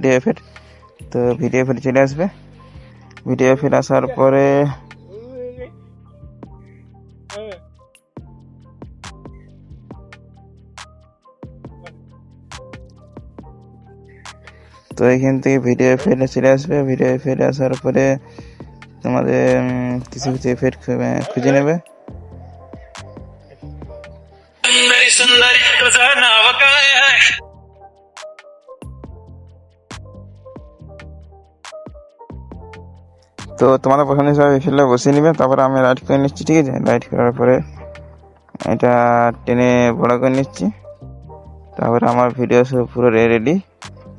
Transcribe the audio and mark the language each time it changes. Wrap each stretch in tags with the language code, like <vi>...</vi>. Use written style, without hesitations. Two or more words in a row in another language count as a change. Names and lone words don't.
<bn>ভিডিও এফেক্ট, তো ভিডিও এফেক্ট চলে আসবে। ভিডিও এফেক্ট আসার পরে তো এখান থেকে ভিডিও এফেক্ট চলে আসবে। ভিডিও এফেক্ট আসার পরে তোমাদের কিছু কিছু এফেক্ট খুঁজে নেবে।</bn> <mr>सुंदरी तुझं नाव काय आहे</mr> <bn>তো তোমাদের পছন্দ হিসাবে এফেক্টটা বসিয়ে নেবে। তারপরে আমি রাইট করে নিচ্ছি, ঠিক আছে। রাইট করার পরে এটা টেনে বড় করে নিচ্ছি। তারপরে আমার ভিডিও সব পুরো রেডি।</bn>